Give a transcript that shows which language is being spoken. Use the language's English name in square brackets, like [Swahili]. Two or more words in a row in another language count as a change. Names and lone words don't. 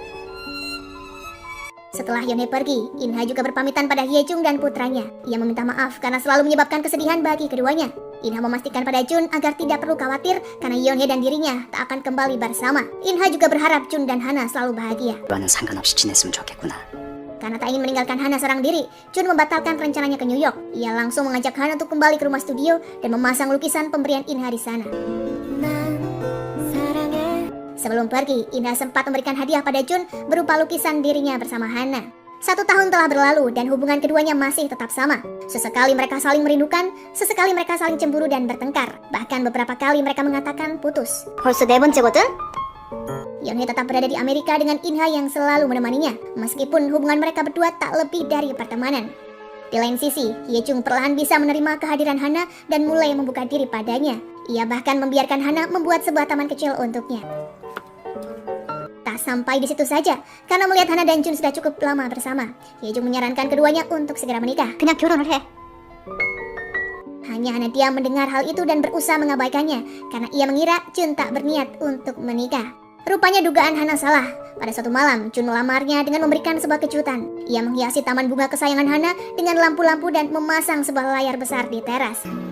[Indonesian] Setelah Yonhye pergi, Inha juga berpamitan pada Hyejung dan putranya. Ia meminta maaf karena selalu menyebabkan kesedihan bagi keduanya. Inha memastikan pada Jun agar tidak perlu khawatir karena Yonhye dan dirinya tak akan kembali bersama. Inha juga berharap Jun dan Hana selalu bahagia. [Korean] 너와는 상관없이 지냈으면 좋겠구나. [Indonesian] Karena tak ingin meninggalkan Hana seorang diri, Jun membatalkan rencananya ke New York. Ia langsung mengajak Hana untuk kembali ke rumah studio dan memasang lukisan pemberian Inha di sana. Sebelum pergi, Inha sempat memberikan hadiah pada Jun berupa lukisan dirinya bersama Hana. 1 tahun telah berlalu dan hubungan keduanya masih tetap sama. Sesekali mereka saling merindukan, sesekali mereka saling cemburu dan bertengkar. Bahkan beberapa kali mereka mengatakan putus. [Korean] 벌써 4번째거든? [Indonesian] Yonhye tetap berada di Amerika dengan Inha yang selalu menemaninya, meskipun hubungan mereka berdua tak lebih dari pertemanan. Di lain sisi, Hyejung perlahan bisa menerima kehadiran Hana dan mulai membuka diri padanya. Ia bahkan membiarkan Hana membuat sebuah taman kecil untuknya. Tak sampai di situ saja, karena melihat Hana dan Jun sudah cukup lama bersama, Hyejung menyarankan keduanya untuk segera menikah. [Korean] 그냥 결혼을 해. [Indonesian] Hanya Hana diam mendengar hal itu dan berusaha mengabaikannya, karena ia mengira Jun tak berniat untuk menikah. Rupanya dugaan Hana salah. Pada suatu malam, Jun melamarnya dengan memberikan sebuah kejutan. Ia menghiasi taman bunga kesayangan Hana dengan lampu-lampu dan memasang sebuah layar besar di teras.